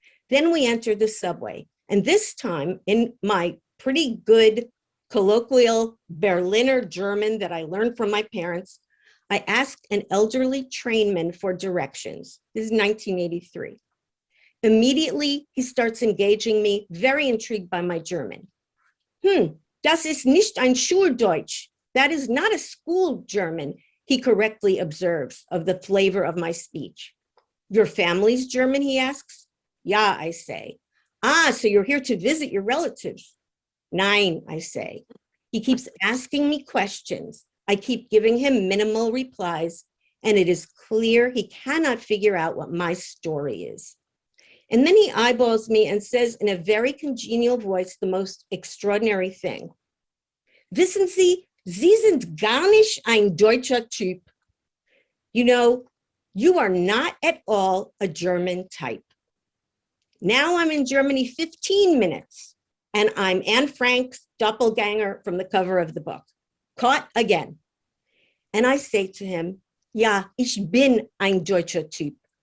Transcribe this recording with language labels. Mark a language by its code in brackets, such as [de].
[en] Then we enter the subway, and this time in my pretty good colloquial Berliner German that I learned from my parents, I asked an elderly trainman for directions. This is 1983. Immediately, he starts engaging me, very intrigued by my German. [de] Das ist nicht ein Schuldeutsch. [en] That is not a school German, he correctly observes of the flavor of my speech. Your family's German, he asks. Ja, I say. Ah, so you're here to visit your relatives. Nein, I say. He keeps asking me questions. I keep giving him minimal replies, and it is clear he cannot figure out what my story is. And then he eyeballs me and says in a very congenial voice the most extraordinary thing. [de] Wissen Sie, Sie sind gar nicht ein deutscher Typ. [en] You know, you are not at all a German type. Now I'm in Germany 15 minutes, and I'm Anne Frank's doppelganger from the cover of the book. Caught again. And I say to him, [de] ja, ich bin ein deutscher Typ.